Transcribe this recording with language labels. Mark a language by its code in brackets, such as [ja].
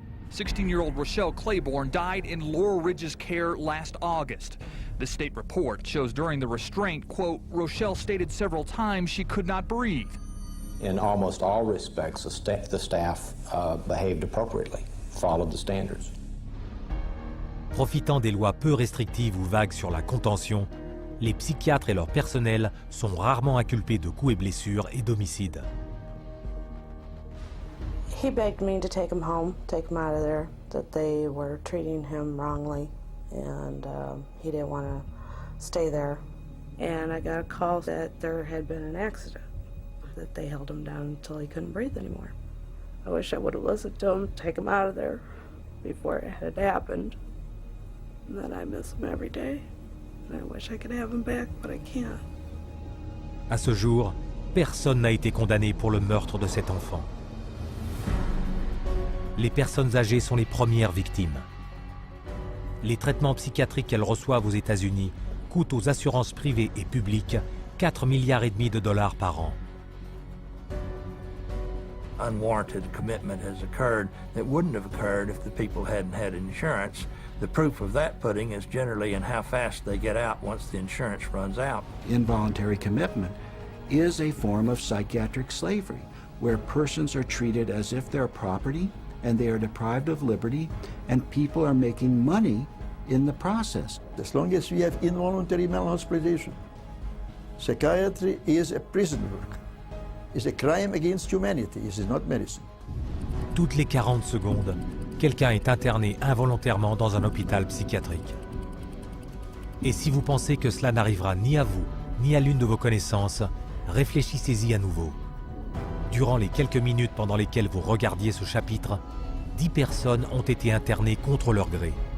[en] 16-year-old Rochelle Claiborne died in Laurel Ridge's care last August. The state report shows during the restraint, quote, Rochelle stated several times she could not breathe. In almost all respects, the staff behaved appropriately, followed the standards. [fr] Profitant des lois peu restrictives ou vagues sur la contention, les psychiatres et leur personnel sont rarement inculpés de coups et blessures et d'homicides. [en] He begged me to take him home, take him out of there, that they were treating him wrongly, and he didn't want to stay there. And I got a call that there had been an accident, that they held him down until he couldn't breathe anymore. I wish I would have listened to him, take him out of there before it had happened. And then I miss him every day. And I wish I could have him back, but I can't. [fr] À ce jour, personne n'a été condamné pour le meurtre de cet enfant. Les personnes âgées sont les premières victimes. Les traitements psychiatriques qu'elles reçoivent aux États-Unis coûtent aux assurances privées et publiques 4,5 milliards par an. [en] Unwarranted commitment has occurred that wouldn't have occurred if the people hadn't had insurance. The proof of that pudding is generally in how fast they get out once the insurance runs out. Involuntary commitment is a form of psychiatric slavery, where persons are treated as if they're property and they are deprived of liberty, and people are making money in the process. As long as we have involuntary mental hospitalization, psychiatry is a prison work. It's a crime against humanity. It is not medicine. [fr] Toutes les 40 secondes, quelqu'un est interné involontairement dans un hôpital psychiatrique. Et si vous pensez que cela n'arrivera ni à vous, ni à l'une de vos connaissances, réfléchissez-y à nouveau. Durant les quelques minutes pendant lesquelles vous regardiez ce chapitre, 10 personnes ont été internées contre leur gré.